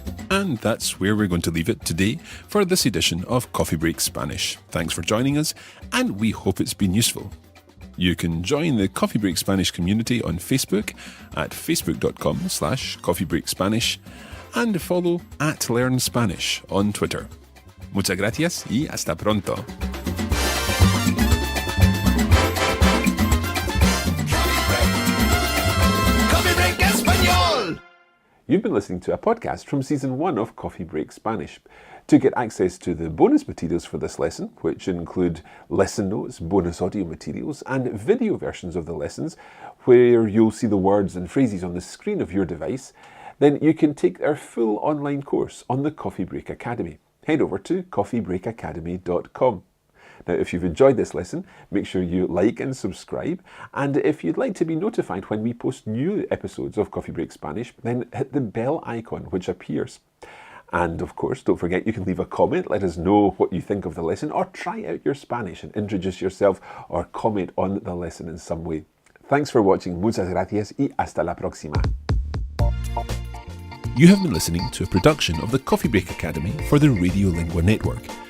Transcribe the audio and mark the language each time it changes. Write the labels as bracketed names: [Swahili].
[English] And that's where we're going to leave it today for this edition of Coffee Break Spanish. Thanks for joining us, and we hope it's been useful. You can join the Coffee Break Spanish community on Facebook at facebook.com/coffeebreakspanish and follow @LearnSpanish on Twitter. [Spanish] Muchas gracias y hasta pronto. Coffee Break Español. [English] You've been listening to a podcast from Season 1 of Coffee Break Spanish. To get access to the bonus materials for this lesson, which include lesson notes, bonus audio materials, and video versions of the lessons, where you'll see the words and phrases on the screen of your device, then you can take our full online course on the Coffee Break Academy. Head over to coffeebreakacademy.com. Now, if you've enjoyed this lesson, make sure you like and subscribe. And if you'd like to be notified when we post new episodes of Coffee Break Spanish, then hit the bell icon which appears. And of course, don't forget you can leave a comment, let us know what you think of the lesson, or try out your Spanish and introduce yourself or comment on the lesson in some way. Thanks for watching. [Spanish] Muchas gracias y hasta la próxima. [English] You have been listening to a production of the Coffee Break Academy for the Radiolingua Network.